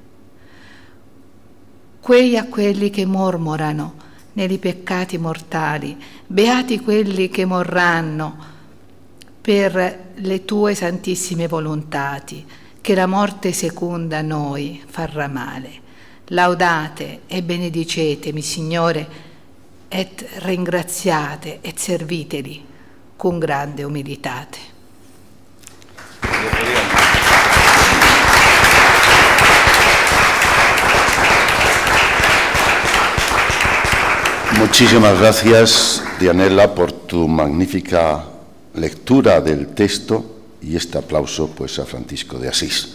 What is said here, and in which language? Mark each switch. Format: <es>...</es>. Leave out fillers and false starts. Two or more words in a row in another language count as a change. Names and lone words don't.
<it>Quei a quelli che mormorano nei peccati mortali, beati quelli che morranno per le tue santissime volontati, che la morte seconda a noi farà male. Laudate e benedicetemi, Signore, et ringraziate et serviteli con grande umilitate.</it> <es>Muchísimas gracias, Dianella, por tu magnífica lectura del texto y este aplauso pues a Francisco de Asís.</es>